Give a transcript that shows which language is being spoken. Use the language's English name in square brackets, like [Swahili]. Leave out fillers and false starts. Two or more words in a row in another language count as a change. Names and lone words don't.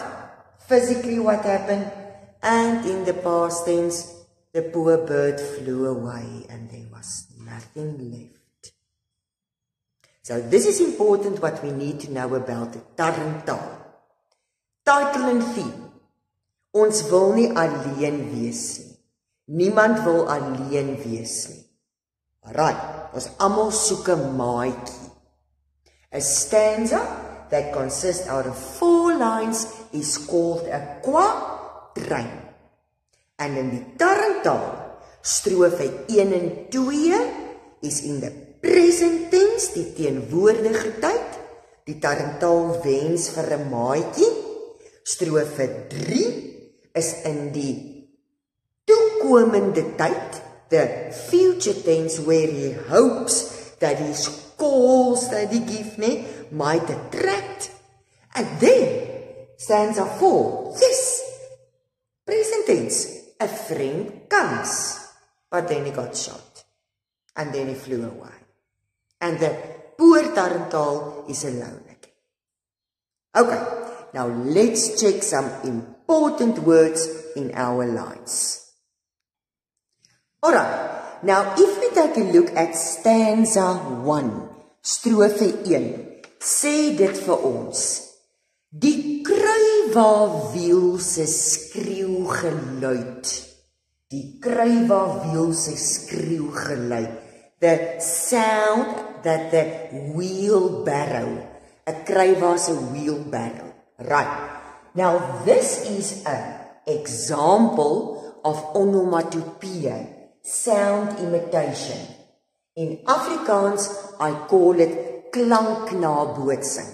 [English] Physically what happened? And in the past tense, the poor bird flew away and there was nothing left. So this is important what we need to know about the Tarantaal. Title and theme. [Afrikaans] Ons wil nie alleen wees nie. Niemand wil alleen wees nie. Alright, ons almal soek 'n maatjie. [English] A stanza that consists out of 4 lines is called a quatrain. And in [Afrikaans] die Tarantaal, strofe 1 en 2 [English] is in the present tense, [Afrikaans] die teenwoordige tyd. Die Tarantaal wens vir 'n maatjie. Strofe 3 is in die toekomende tyd, [English] the future tense, where he hopes that his calls that he gives might attract. And then, stanza 4, yes, present tense, a friend comes, but then he got shot, and then he flew away. And the poor Tarantaal is alone again. Okay, now let's check some important words in our lines. Alright, now if we take a look at stanza 1, [Afrikaans] strofe 1, sê dit vir ons. Die kruiwawiel se skreeugeluid. Die kruiwawiel se skreeugeluid. [English] The sound that the wheelbarrow, a [Afrikaans] kruiwa se [English] wheelbarrow. Right. Now this is an example of onomatopoeia, sound imitation. In Afrikaans, I call it klanknabootsing.